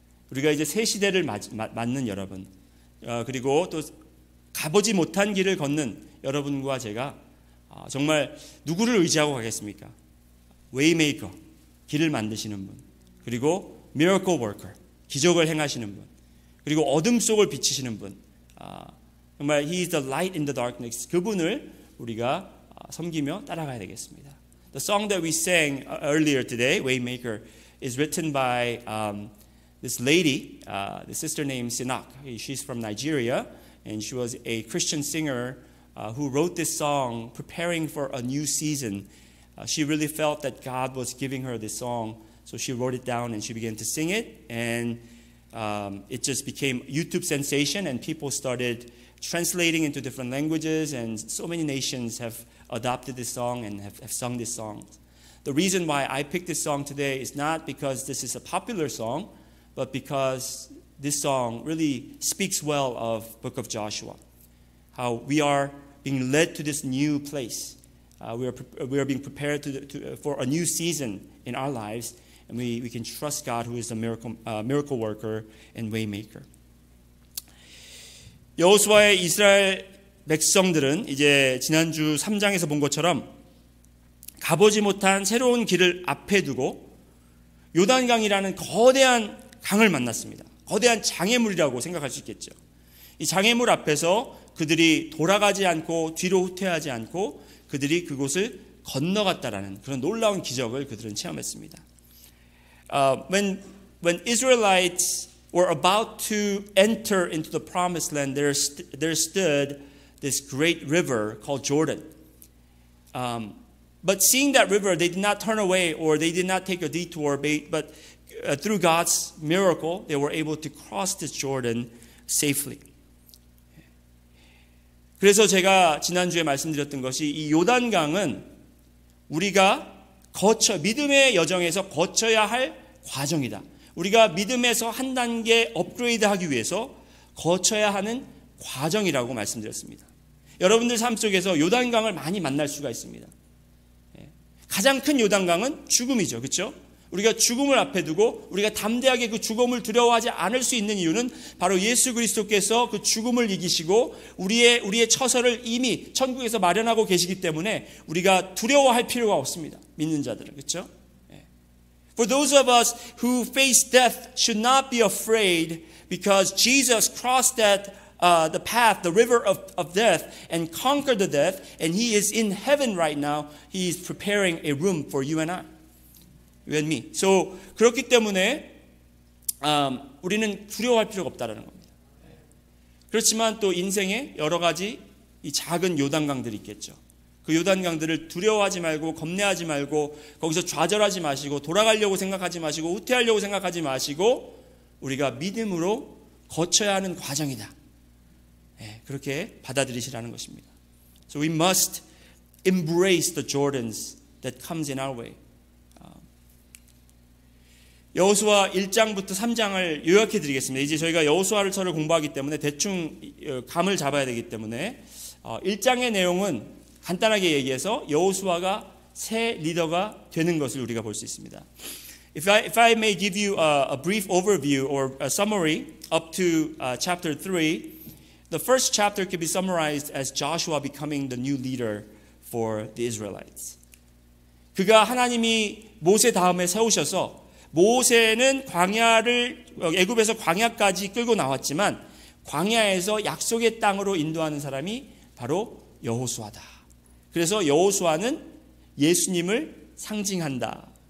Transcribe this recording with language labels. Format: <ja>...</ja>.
<ko>우리가 이제 새 시대를 맞는 여러분, 그리고 또 가보지 못한 길을 걷는 여러분과 제가 정말 누구를 의지하고 가겠습니까? Waymaker, 길을 만드시는 분, 그리고 Miracle Worker, 기적을 행하시는 분, 그리고 어둠 속을 비치시는 분, 정말</ko> <en>He is the light in the darkness,</en> <ko>그분을 우리가 섬기며 따라가야 되겠습니다.</ko> <en>The song that we sang earlier today, Waymaker, is written by this lady, the sister named Sinak. She's from Nigeria, and she was a Christian singer who wrote this song preparing for a new season. She really felt that God was giving her this song, so she wrote it down and she began to sing it, and it just became a YouTube sensation, and people started translating into different languages, and so many nations have adopted this song and have sung this song. The reason why I picked this song today is not because this is a popular song, but because this song really speaks well of Book of Joshua. How we are being led to this new place. We are being prepared for a new season in our lives, and we can trust God, who is a miracle worker and waymaker.</en> <ko>여호수아의 이스라엘 백성들은 이제 지난주 3장에서 본 것처럼 가보지 못한 새로운 길을 앞에 두고 요단강이라는 거대한 강을 만났습니다. 거대한 장애물이라고 생각할 수 있겠죠. 이 장애물 앞에서 그들이 돌아가지 않고 뒤로 후퇴하지 않고 그들이 그곳을 건너갔다라는 그런 놀라운 기적을 그들은 체험했습니다.</ko> <en>When Israelites were about to enter into the promised land, there stood this great river called Jordan. But seeing that river, they did not turn away or they did not take a detour, but through God's miracle, they were able to cross this Jordan safely.</en> <ko>그래서 제가 지난주에 말씀드렸던 것이 이 요단강은 우리가 믿음의 여정에서 거쳐야 할 과정이다. 우리가 믿음에서 한 단계 업그레이드하기 위해서 거쳐야 하는 과정이라고 말씀드렸습니다. 여러분들 삶 속에서 요단강을 많이 만날 수가 있습니다. 가장 큰 요단강은 죽음이죠. 그렇죠? 우리가 죽음을 앞에 두고 우리가 담대하게 그 죽음을 두려워하지 않을 수 있는 이유는 바로 예수 그리스도께서 그 죽음을 이기시고 우리의 처소를 이미 천국에서 마련하고 계시기 때문에 우리가 두려워할 필요가 없습니다. 믿는 자들은. 그렇죠?</ko> <en>For those of us who face death should not be afraid because Jesus crossed the path, the river of death and conquered the death, and He is in heaven right now. He is preparing a room for you and I. You and me.</en> <ko>So 그렇기 때문에 우리는 두려워할 필요가 없다라는 겁니다. 그렇지만 또 인생에 여러 가지 이 작은 요단강들이 있겠죠. 그 요단강들을 두려워하지 말고 겁내하지 말고 거기서 좌절하지 마시고 돌아가려고 생각하지 마시고 후퇴하려고 생각하지 마시고 우리가 믿음으로 거쳐야 하는 과정이다. 그렇게 받아들이시라는 것입니다.</ko> <en>So we must embrace the Jordans that comes in our way.</en> <ko>여호수아 1장부터 3장을 요약해 드리겠습니다. 이제 저희가 여호수아서를 공부하기 때문에 대충 감을 잡아야 되기 때문에 1장의 내용은 간단하게 얘기해서 여호수아가 새 리더가 되는 것을 우리가 볼 수 있습니다.</ko> <en>If I may give you a brief overview or a summary up to chapter 3, the first chapter can be summarized as Joshua becoming the new leader for the Israelites.</en> <ko>그가 하나님이 모세 다음에 세우셔서 모세는 광야를 애굽에서 광야까지 끌고 나왔지만 광야에서 약속의 땅으로 인도하는 사람이 바로 여호수아다. 그래서 여호수아는 예수님을 상징한다.</ko>